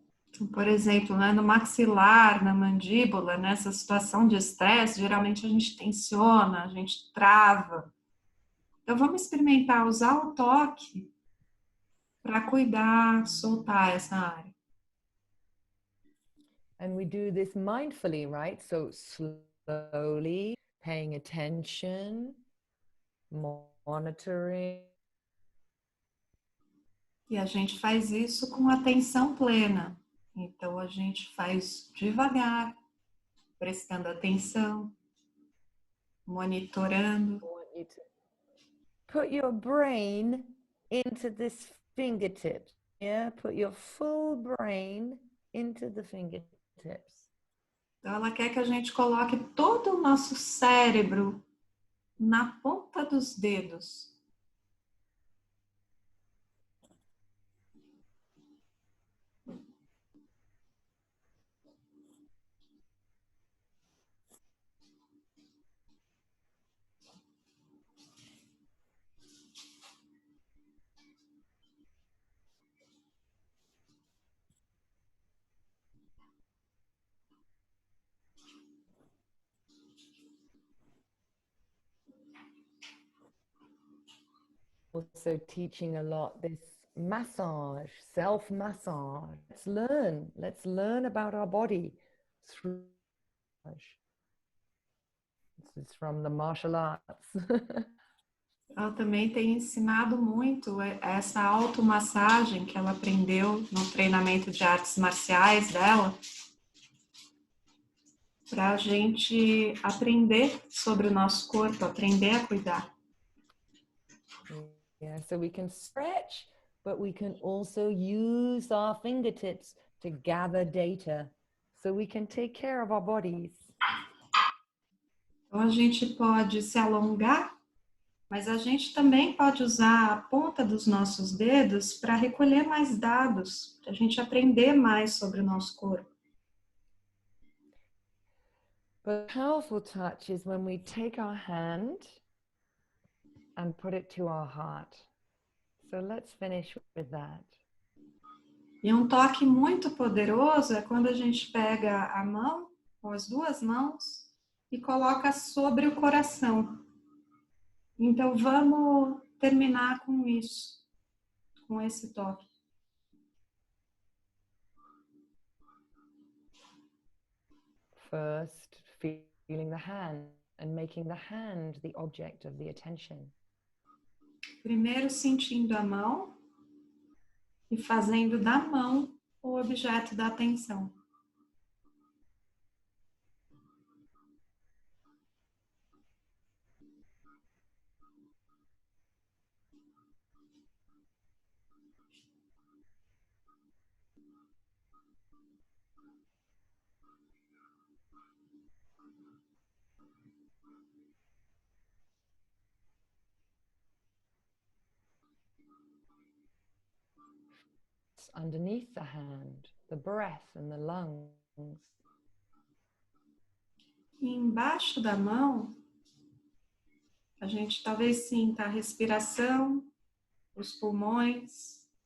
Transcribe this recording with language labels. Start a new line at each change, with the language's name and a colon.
Portuguese: Então, por exemplo, né, no maxilar, na mandíbula, nessa situação de estresse, geralmente a gente tensiona, a gente trava. Então, vamos experimentar usar o toque para cuidar, soltar essa área.
English: And we do this mindfully, right? So slowly paying attention, more monitoring.
Portuguese: E a gente faz isso com atenção plena. Então a gente faz devagar, prestando atenção, monitorando.
English: I want you to put your brain into this fingertips. Yeah, put your full brain into the fingertips.
Portuguese: Então ela quer que a gente coloque todo o nosso cérebro na ponta dos dedos.
English: Also teaching a lot this massage, self-massage. Let's learn about our body through massage. This is from the martial arts.
Portuguese: Ela também tem ensinado muito essa automassagem que ela aprendeu no treinamento de artes marciais dela, para a gente aprender sobre o nosso corpo, aprender a cuidar.
English: Yeah, so we can stretch, but we can also use our fingertips to gather data so we can take care of our bodies.
Portuguese: Então a gente pode se alongar, mas a gente também pode usar a ponta dos nossos dedos para recolher mais dados, para a gente aprender mais sobre o nosso corpo.
English: But powerful touch is when we take our hand and put it to our heart. So let's finish with that.
Portuguese: E um toque muito poderoso é quando a gente pega a mão, com as duas mãos, e coloca sobre o coração. Então vamos terminar com isso, com esse toque.
English: First, feeling the hand and making the hand the object of the attention.
Portuguese: Primeiro sentindo a mão e fazendo da mão o objeto da atenção.
English: Underneath the hand, the breath and the lungs.
Portuguese: E embaixo da mão, a gente talvez sinta a respiração, os pulmões.